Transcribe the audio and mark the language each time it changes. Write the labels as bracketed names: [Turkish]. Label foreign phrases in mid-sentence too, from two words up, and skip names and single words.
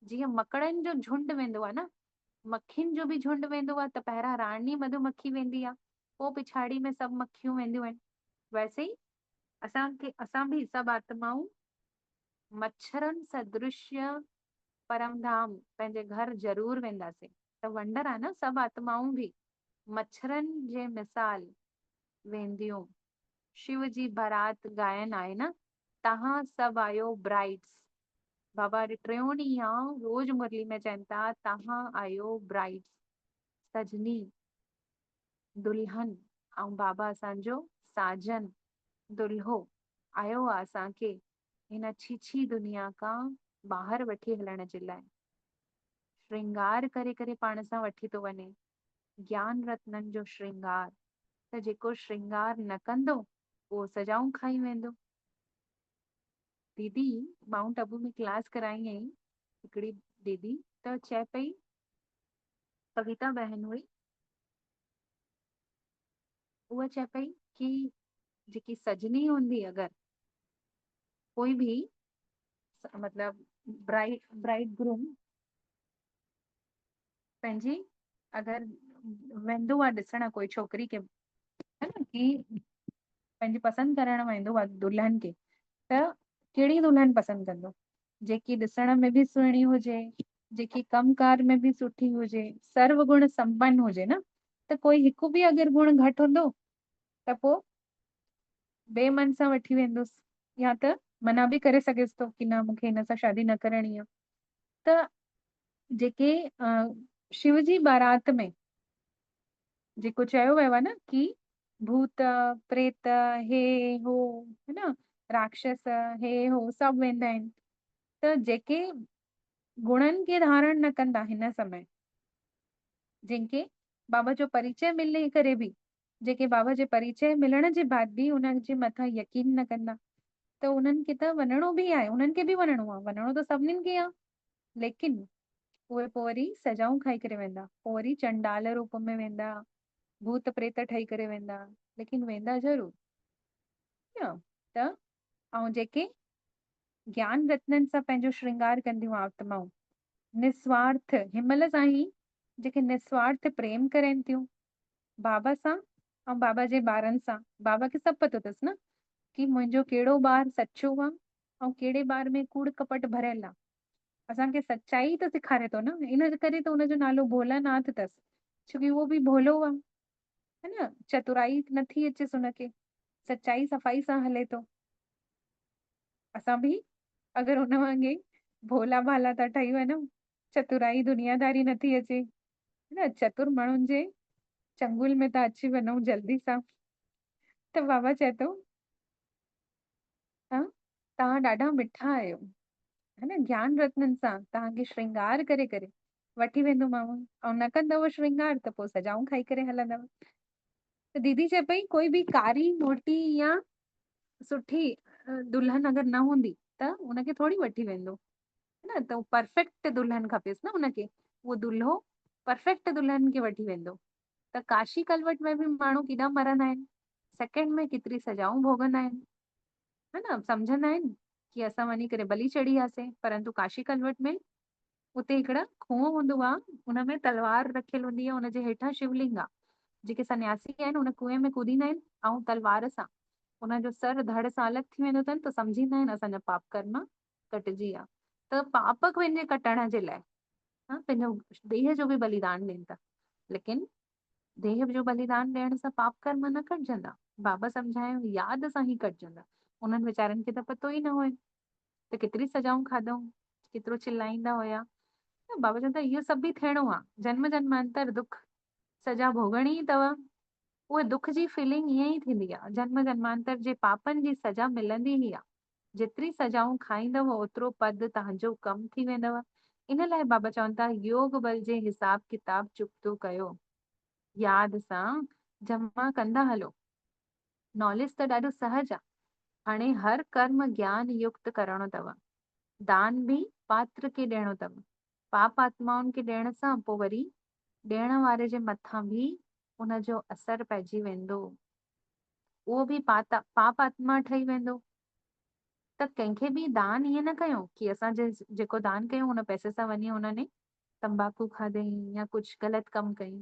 [Sindhi] जीअं मकड़नि जो झुंड वेंदो आहे न, मखियुनि जो बि झुंड वेंदो आहे, त पहिरां राणी मधुमक्खी वेंदी आहे, पोइ पिछाड़ी में सभु मक्खियूं वेंदियूं आहिनि। वैसे ई असां बि सभु आत्माऊं मच्छरनि सदृश्य परमधाम पंहिंजे घर ज़रूर वेंदासीं। त वंडर आहे न, सभु आत्माऊं बि मच्छरनि जे मिसाल वेंदियूं। शिव जी बारात गायन आहे न, तव्हां सभु आहियो ब्राइड्स। बाबा टियों ॾींहुं आहे, रोज मुरली में चवनि था तव्हां आहियो ब्राइड्स, सजनी दुल्हन। ऐं बाबा असांजो साजन दुल्हो आयो आहे असांखे हिन छीछी दुनिया खां ॿाहिरि वठी हलण जे लाइ। श्रृंगार करे करे पाण सां वठी थो वञे, ज्ञान रत्ननि जो श्रृंगार। त जेको श्रृंगार न कंदो उहो सजाऊं खाई वेंदो। दीदी माउंट आबू में क्लास कराई हुई हिकिड़ी दीदी, त चए पई, कविता बहन हुई, उहा चए पई कि जेकी सजनी हूंदी, अगरि कोई बि मतलब [English] bride groom [Sindhi] पंहिंजी अगरि वेंदो आहे ॾिसण कोई छोकिरी खे, है न, कि पंहिंजी पसंदि करण वेंदो आहे दुल्हन खे, त कहिड़ी दुल्हन पसंदि कंदो? जेकी ॾिसण में बि सुहिणी हुजे, जेकी कमकार में बि सुठी हुजे, सर्व गुण संपन्न हुजे न। त कोई हिकु बि अगरि गुण घटि हूंदो त पोइ ॿिए मन सां वठी वेंदुसि, या त मना बि करे सघेसि थो की न मूंखे हिन सां शादी न करणी आहे। त जेके शिव जी बारात में जेको चयो वियो आहे न की भूत प्रेत हे हो है न, राक्षस हे हो सभु वेंदा आहिनि। त जेके गुणनि खे धारण न कंदा हिन समय, जिनके बाबा जो परिचय मिलने करे बि, जेके बाबा जे परिचय मिलण जे बाद बि उन्हनि जे मथां यकीन न कंदा, त उन्हनि खे त वञिणो बि आहे, उन्हनि खे बि वञिणो आहे, वञिणो त सभिनीनि खे आहे। लेकिन उहे पोइ वरी सजाऊं खाई करे वेंदा, पोइ वरी चंडाल रूप में वेंदा, भूत प्रेत ठही करे वेंदा, लेकिन वेंदा ज़रूर। त ऐं जेके ज्ञान रत्ननि सां पंहिंजो श्रृंगार कंदियूं आत्माऊं, निस्वार्थ हिमल सां ई जेके निस्वार्थ प्रेम करनि थियूं बाबा सां ऐं बाबा जे ॿारनि सां, बाबा खे सभु पतो अथसि न कि मुंहिंजो कहिड़ो ॿार सच्चो आहे ऐं कहिड़े ॿार में कूड़ कपट भरियल आहे। असांखे सच्चाई त सेखारे थो न, इन करे त हुनजो नालो भोलानाथ अथसि, छोकी उहो बि भोलो आहे, है न। चतुराई नथी अचेसि हुनखे, सच्चाई सफ़ाई सां हले थो। असां बि अगरि हुन वांगे भोला भाला था ठही वञूं, चतुराई दुनियादारी नथी अचे, न चतुर माण्हुनि जे चंगुल में था अची वञूं जल्दी सां। त बाबा चए थो हा तव्हां ॾाढा मिठा आहियो, है न, ज्ञान रत्ननि सां तव्हांखे श्रृंगार करे करे वठी वेंदोमांव, ऐं न कंदव श्रृंगार त पोइ सजाऊं खाई करे हलंदव। त दीदी चए पई कोई बि कारी मोटी या सुठी दुल्हन अगरि न हूंदी त उनखे थोरी वठी वेंदो, है न। त परफेक्ट दुल्हन खपेसि न उनखे, उहो दुल्हो परफेक्ट दुल्हन खे वठी वेंदो। त काशी कलवट में बि माण्हू केॾा मरंदा आहिनि, सेकेंड में केतिरी सजाऊं भोगंदा आहिनि, है न, सम्झंदा आहिनि कि असां वञी करे बलि चढ़ी वियासीं। परंतु काशी कलवट में उते हिकिड़ा खूह हूंदो आहे, हुनमें तलवार रखियल हूंदी आहे, हुनजे हेठां शिवलिंग आहे। जेके सन्यासी आहिनि हुन कुएं में कूदींदा आहिनि ऐं तलवार सां हुनजो सर धड़ सां अलॻि थी वेंदो अथनि, त सम्झींदा आहिनि असांजा पाप कर्म कटिजी विया। त पाप पंहिंजे कटण जे लाइ पंहिंजो देह जो बि बलिदान ॾियनि था, लेकिन देह जो बलिदान ॾियण सां पाप कर्म न कटजंदा, बाबा सम्झायो यादि सां ई कटजंदा। उन्हनि वीचारनि खे त पतो ई न हुयो, त केतिरी सजाऊं खाधऊं, केतिरो चिल्लाईंदा हुया। त बाबा चवंदा इहो सभु बि थियणो आहे, जन्म जन्मांतर दुख सजा भोगणी ई अथव। उहे दुख जी फीलिंग ईअं ई थींदी आहे, जन्म जन्मांतर जे पापनि जी सजा मिलंदी ई आहे। जेतिरी सजाऊं खाईंदव ओतिरो पद तव्हांजो कम थी वेंदव। इन लाइ बाबा चवनि था योग बल जे हिसाब किताब चुकतो कयो, यादि सां जमा कंदा हलो। नॉलेज त ॾाढो सहज आहे, हाणे हर कर्म ज्ञान युक्त करणो अथव। दान बि पात्र खे ॾियणो अथव, पाप आत्माउनि खे ॾियण सां पोइ वरी ॾियण वारे जे मथां बि उनजो असर पइजी वेंदो, उहो बि पाप आत्मा ठही वेंदो। त कंहिंखे बि दान ईअं न कयूं कि असां जेको दान कयूं हुन पैसे सां वञी हुनने तंबाकू खाधई या कुझु ग़लति कमु कई।